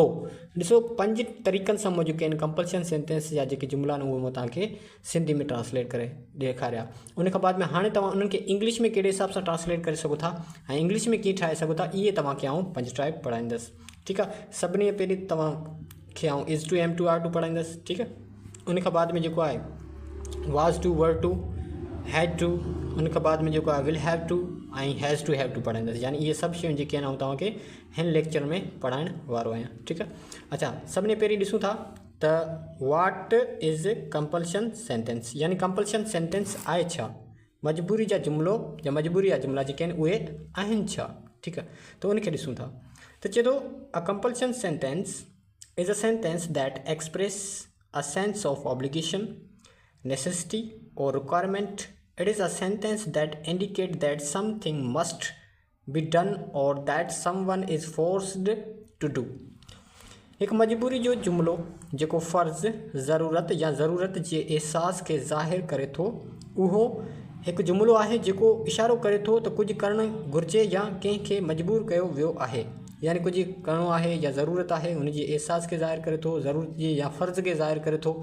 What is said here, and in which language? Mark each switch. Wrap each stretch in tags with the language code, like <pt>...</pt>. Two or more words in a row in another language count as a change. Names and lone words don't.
<sd>ॾिसो, 5 तरीक़नि सां जेके आहिनि</sd> <en>compulsion sentence</en> <sd>जा जेके जुमिला आहिनि उहे मां तव्हांखे सिंधी में ट्रांसलेट करे ॾेखारिया। उन खां बाद में हाणे तव्हां उन्हनि खे इंग्लिश में कहिड़े हिसाब सां ट्रांसलेट करे सघो था ऐं इंग्लिश में कीअं ठाहे सघो था, इहे तव्हांखे आउं 5 टाइप पढ़ाईंदुसि। ठीकु आहे। सभिनी पहिरीं तव्हांखे आउं</sd> <en>is to am to are to</en> <sd>पढ़ाईंदुसि। ठीकु आहे। उन खां बाद में जेको आहे</sd> <en>was to were to had to,</en> <sd>उन खां बाद में जेको आहे</sd> <en>will have to</en> <sd>ऐं</sd> <en>has to have to</en> <sd>पढ़ाईंदुसि। यानी इहे सभु शयूं जेके आहिनि तव्हांखे हिन लेक्चर में पढ़ाइण वारो आहियां। ठीकु आहे। अच्छा, सभिनी पहिरीं ॾिसूं था त</sd> <en>what is compulsion sentence,</en> <sd>यानी</sd> <en>compulsion sentence</en> <sd>आहे छा? मजबूरी जा जुमिलो या मजबूरी जा जुमिला जेके आहिनि उहे आहिनि छा? ठीकु आहे। त उनखे ॾिसूं था त चए थो</sd> <en>a compulsion sentence is a sentence that express a sense of obligation, necessity or requirement. It is a sentence that indicates that something must be done or that someone is forced to do.</en> <sd>एक मजबूरी जो जुमिलो जेको फ़र्ज़, ज़रूरत या ज़रूरत जे एहसास खे ज़ाहिर करे थो, उहो हिकु जुमिलो आहे जेको इशारो करे थो त कुझु करणु घुरिजे या कंहिंखे मजबूर कयो वियो आहे। यानी कुझु करिणो आहे या ज़रूरत आहे, उनजे एहसास खे ज़ाहिर करे थो, ज़रूरत जी या फ़र्ज़ खे ज़ाहिर करे थो।</sd>